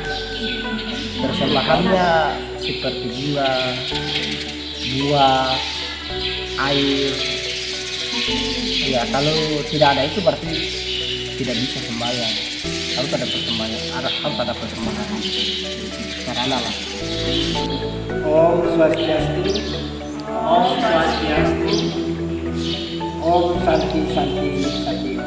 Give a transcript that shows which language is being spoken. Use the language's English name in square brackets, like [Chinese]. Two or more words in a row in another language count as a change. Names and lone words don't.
[Indonesian] Persembahannya seperti buah, air. Ya kalau tidak ada itu berarti tidak bisa sembahyang. Harus ada persembahan, harus ada persembahan. Sarana lah. [Balinese] Om Swastiastu. Om Swastiastu. [Sanskrit] Om Santi Santi Santi Om.